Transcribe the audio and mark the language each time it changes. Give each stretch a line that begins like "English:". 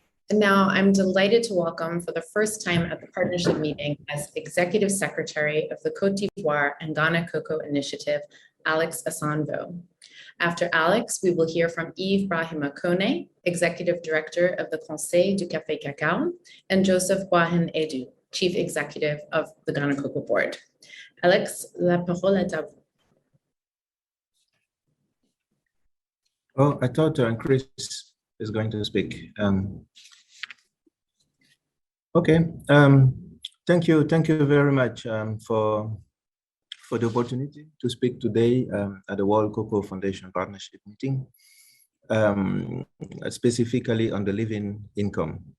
English: And now I'm delighted to welcome for the first time at the partnership meeting as Executive Secretary of the Côte d'Ivoire and Ghana Cocoa Initiative, Alex Asanvo. After Alex, we will hear from Yves Brahima Kone, Executive Director of the Conseil du Café Cacao, and Joseph Boahen Edu, Chief Executive of the Ghana Cocoa Board.
French: Alex, la parole est à vous.
English: Oh, I thought Chris is going to speak. Okay. Thank you very much for the opportunity to speak today at the World Cocoa Foundation Partnership meeting, specifically on the living income.